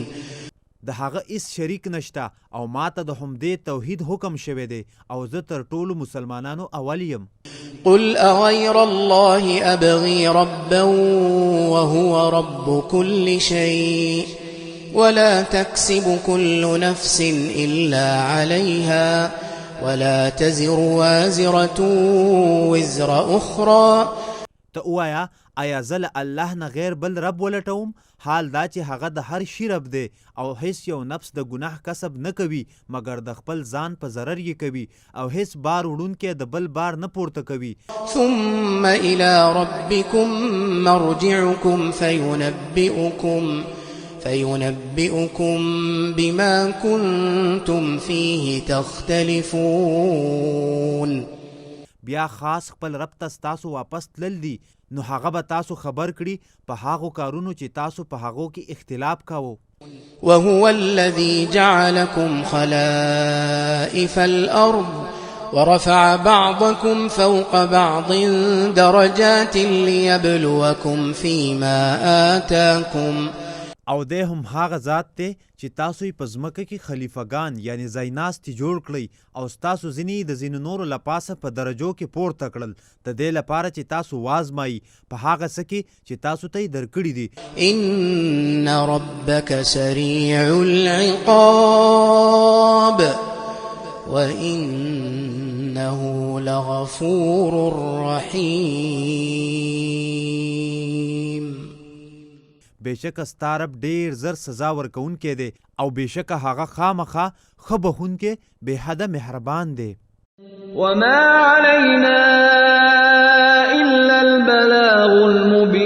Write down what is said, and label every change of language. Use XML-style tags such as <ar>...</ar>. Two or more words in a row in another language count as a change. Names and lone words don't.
<ps>د هغه هیڅ شریک نشته او ما ته د همدې توحید حکم شوی دی او زه تر ټولو مسلمانانو اول یم.</ps> <ar>قل أغير الله أبغي ربا وهو رب كل شيء ولا تكسب كل نفس إلا عليها ولا تزر وازرة وزر أخرى.</ar> <ps>ته اوایا آیا زه له الله نه غیر بل رب ولټوم حال دا چې هغه د هر شي رب دی او هیڅ یو نفس د ګناه کسب نه کوي مګر د خپل ځان په ضرر یې کوي او هیڅ بار وړونکی د بل بار نه پورته کوي.</ps> <ar>ثم إلى ربكم مرجعكم فينبئكم بما كنتم فيه تختلفون.</ar> <ps>بیا خاص خپل رب ته ستاسو واپس تلل دي نو هغه به تاسو خبر کړي په هغو کارونو چې تاسو په هغو کې اختلاف کاوه.</ps> <ar>وهو الذي جعلكم خلائف الأرض ورفع بعضكم فوق بعض درجات ليبلوكم فيما آتاكم.</ar> <ps>او دی هم هغه ذات دی چې تاسو یې په ځمکه کې خلیفګان یعنی ځایناستي جوړ کړئ او ستاسو ځینې د ځینو نورو له پاسه په درجو کې پورته کړل د دې لپاره چې تاسو وازمایي په هغه څه کې چې تاسو ته یې درکړي دي.</ps> <ar>إن ربك سريع العقاب وإنه لغفور رحيم.</ar> <ps>بېشکه ستا رب ډېر زر سزا ورکوونکی دی او بېشکه هغه خامخا ښه بخښونکی بې حده مهربان دی.</ps> <ar>وما علينا إلا البلاغ المبين.</ar>